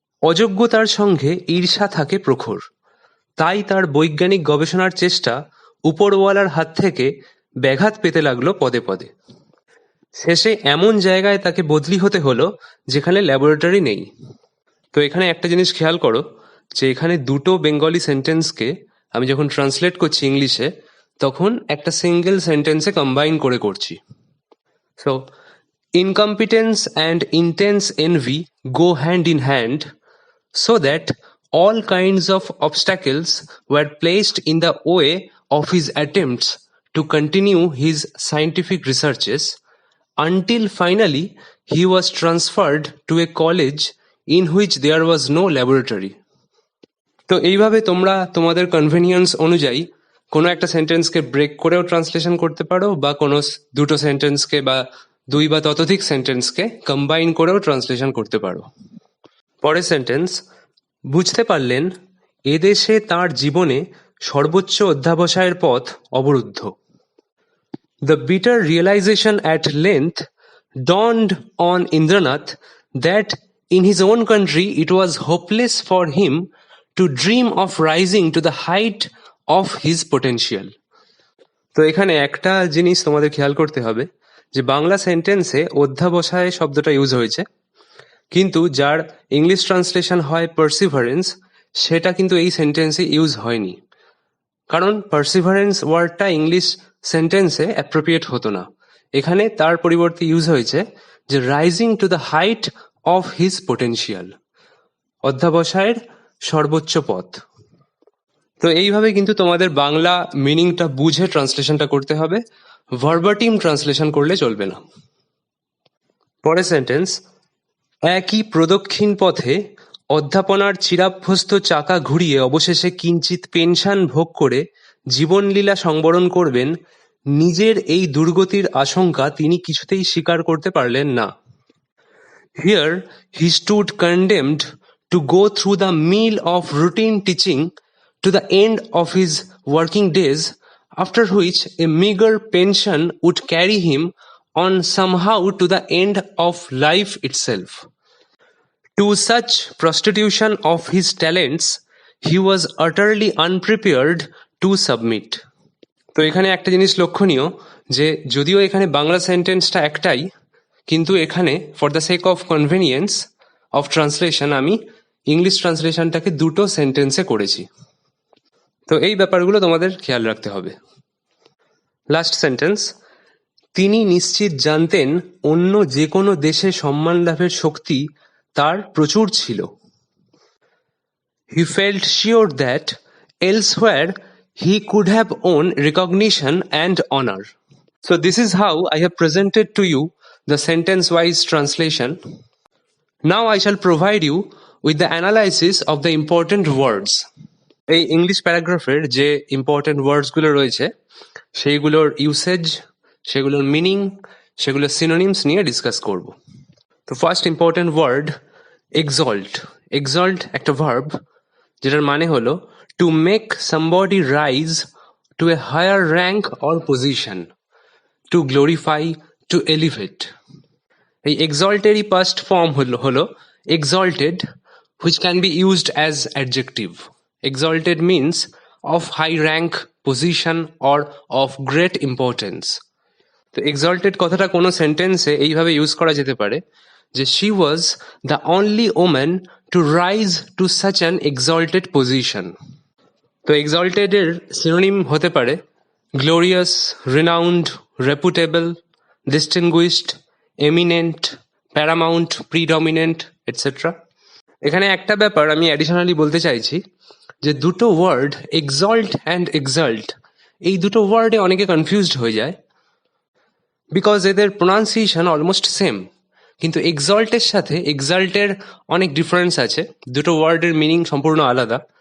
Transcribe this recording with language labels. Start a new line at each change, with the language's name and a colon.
Bangla: অযোগ্যতার সঙ্গে ঈর্ষা থাকে প্রখর, তাই তার বৈজ্ঞানিক গবেষণার চেষ্টা উপরওয়ালার হাত থেকে ব্যাঘাত পেতে লাগলো পদে পদে। শেষে এমন জায়গায় তাকে বদলি হতে হলো যেখানে ল্যাবরেটরি নেই। তো এখানে একটা জিনিস খেয়াল করো যে এখানে দুটো বেঙ্গলি সেন্টেন্সকে আমি যখন ট্রান্সলেট করছি ইংলিশে, তখন একটা সিঙ্গেল সেন্টেন্সে কম্বাইন করে করছি।
English: So incompetence and intense envy go hand in hand, so that all kinds of obstacles were placed in the way of his attempts to continue his scientific researches, until finally he was transferred to a college in which there was no laboratory.
Bangla: তো এইভাবে তোমরা তোমাদের convenience অনুযায়ী কোনো একটা সেন্টেন্সকে break করেও translation করতে পারো, বা কোনো দুটো সেন্টেন্সকে বা দুই বা ততোধিক সেন্টেন্সকে কম্বাইন করেও ট্রান্সলেশন করতে পারো। পরের সেন্টেন্স, বুঝতে পারলেন এদেশে তাঁর জীবনে সর্বোচ্চ অধ্যাবসায়ের পথ অবরুদ্ধ।
English: The bitter realization at length dawned on Indranath that in his own country it was hopeless for him to dream of rising to the height of his potential.
Bangla: তো এখানে একটা জিনিস তোমাদের খেয়াল করতে হবে যে বাংলা সেন্টেন্সে অধ্যাবসায় শব্দটা ইউজ হয়েছে, কিন্তু যার ইংলিশ ট্রান্সলেশন হয় পার্সিভারেন্স, সেটা কিন্তু এই সেন্টেন্সে ইউজ হয়নি, কারণ পার্সিভারেন্স ওয়ার্ডটা ইংলিশ সেন্টেন্সে অ্যাপ্রোপ্রিয়েট হতো না। এখানে তার পরিবর্তে ইউজ হয়েছে যে
English: rising to the height of his potential,
Bangla: অধ্যাবসায়ের সর্বোচ্চ পথ। তো এইভাবে কিন্তু তোমাদের বাংলা মিনিংটা বুঝে ট্রান্সলেশনটা করতে হবে, ভার্বাটিম ট্রান্সলেশন করলে চলবে না। পরের সেন্টেন্স, একই প্রদক্ষিণ পথে অধ্যাপনার চিরাভ্যস্ত চাকা ঘুরিয়ে অবশেষে কিঞ্চিৎ পেনশন ভোগ করে জীবনলীলা সংবরণ করবেন, নিজের এই দুর্গতির আশঙ্কা তিনি কিছুতেই স্বীকার করতে পারলেন না।
English: Here he stood condemned to go through the meal of routine teaching to the end of his working days, after which a meager pension would carry him on somehow to the end of life itself. To such prostitution of his talents he was utterly unprepared to submit.
Bangla: তো এখানে একটা জিনিস লক্ষণীয় যে যদিও এখানে বাংলা সেন্টেন্সটা একটাই, কিন্তু এখানে
English: for the sake of convenience of translation
Bangla: আমি ইংলিশ ট্রান্সলেশনটাকে দুটো সেন্টেন্সে করেছি। তো এই ব্যাপারগুলো তোমাদের খেয়াল রাখতে হবে।
English: last sentence,
Bangla: তিনি নিশ্চিত জানতেন অন্য যে কোনো দেশে সম্মান লাভের শক্তি তার প্রচুর ছিল।
English: He felt sure that elsewhere he could have won recognition and honor. So this is how I have presented to you the sentence-wise translation. Now I shall provide you with the analysis of the important words.
Bangla: এই English প্যারাগ্রাফের যে important ওয়ার্ডসগুলো রয়েছে সেইগুলোর usage, সেগুলোর meaning, সেগুলোর synonyms নিয়ে discuss করব।
English: তো first important word exalt. Exalt একটা verb
Bangla: যেটার মানে হলো
English: To make somebody rise to a higher rank or position, to glorify, to elevate. এই এক্সল্টেরই past form হলো exalted, which can be used as adjective. Exalted means of high rank, position or of great importance.
Bangla: তো exalted কথাটা কোনো সেন্টেন্সে এইভাবে use করা যেতে পারে যে
English: she was the only woman to rise to such an exalted position. তো exalted
Bangla: এর সিনোনিম হতে পারে
English: glorious, renowned, reputable, distinguished, eminent, paramount, predominant, etc.
Bangla: এখানে একটা ব্যাপার আমি অ্যাডিশনালি বলতে চাইছি যে দুটো ওয়ার্ড এক্সল্ট অ্যান্ড এক্সাল্ট, এই দুটো ওয়ার্ডে অনেকে কনফিউজড হয়ে যায় বিকজ এদের প্রোনাউন্সিয়েশন অলমোস্ট সেম, কিন্তু এক্সল্টের সাথে এক্সাল্টের অনেক ডিফারেন্স আছে, দুটো ওয়ার্ডের মিনিং সম্পূর্ণ আলাদা।